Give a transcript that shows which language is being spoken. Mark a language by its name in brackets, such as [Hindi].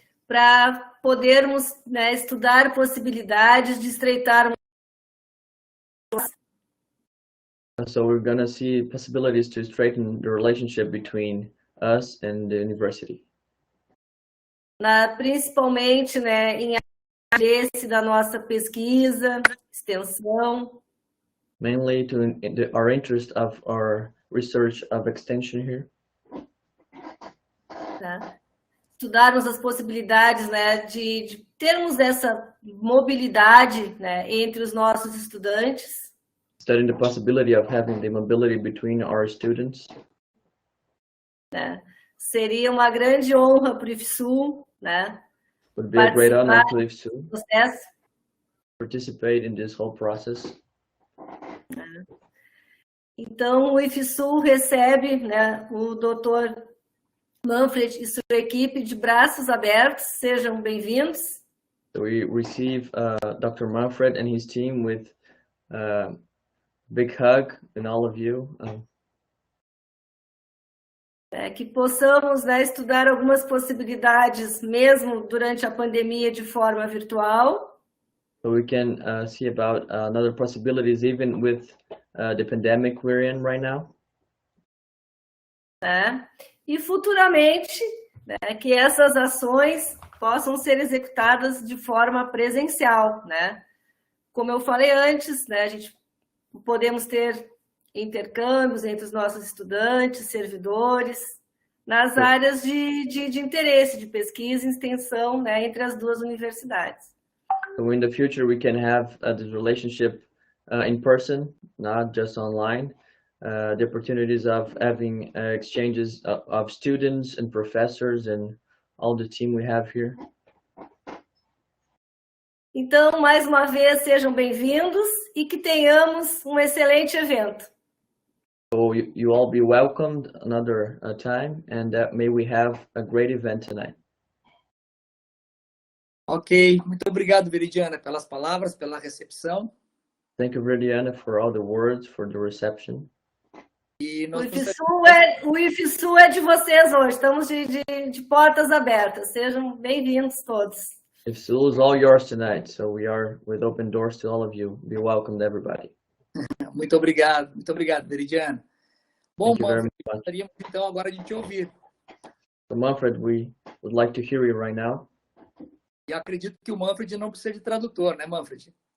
[Portuguese] para podermos, né, estudar possibilidades de estreitar. [English] So we're going to see possibilities to straighten the relationship between us and the university. [Portuguese] Principalmente, né, em interesse da nossa pesquisa, extensão. [English] Mainly to our interest of our research of extension here. [Portuguese] Tá? Estudarmos as possibilidades, né, de termos essa mobilidade, né, entre os nossos estudantes. [English] Studying the possibility of having the mobility between our students. [Portuguese] Né? Seria uma grande honra para o IFSul, né? [English] Would be a great honor to IFSul. [Portuguese] Processo. [English] Participate in this whole process. [Portuguese] Então, o IFSul recebe, né, o Dr. Manfred e sua equipe de braços abertos. Sejam bem-vindos. [English] So we receive Dr. Manfred and his team with big hug and all of you. [Portuguese] Que possamos, né, estudar algumas possibilidades, mesmo durante a pandemia, de forma virtual. [English] So we can see about other possibilities even with the pandemic we're in right now. [Portuguese] E futuramente, né, que essas ações possam ser executadas de forma presencial, né? Como eu falei antes, né, a gente podemos ter intercâmbios entre os nossos estudantes, servidores, nas áreas de interesse, de pesquisa e extensão, né, entre as duas universidades. [English] So in the future we can have this relationship in person, not just online. The opportunities of having exchanges of students and professors and all the team we have here. [Portuguese] Então, mais uma vez, sejam bem-vindos e que tenhamos um excelente evento. [English] So you all be welcomed another time, and may we have a great event tonight. [Portuguese] Ok, muito obrigado, Veridiana, pelas palavras, pela recepção. [English] Thank you, Veridiana, for all the words, for the reception. [Portuguese] E nós o IFSul é de vocês hoje, estamos de portas abertas, sejam bem-vindos todos. [English] IFSul is all yours tonight, so we are with open doors to all of you. Be welcomed, everybody. [Portuguese] Muito obrigado, Veridiana. Bom, Manfred, gostaríamos então agora de te ouvir. [English] So, Manfred, we would like to hear you right now. [Portuguese] E acredito que o Manfred não precisa de tradutor, né, Manfred?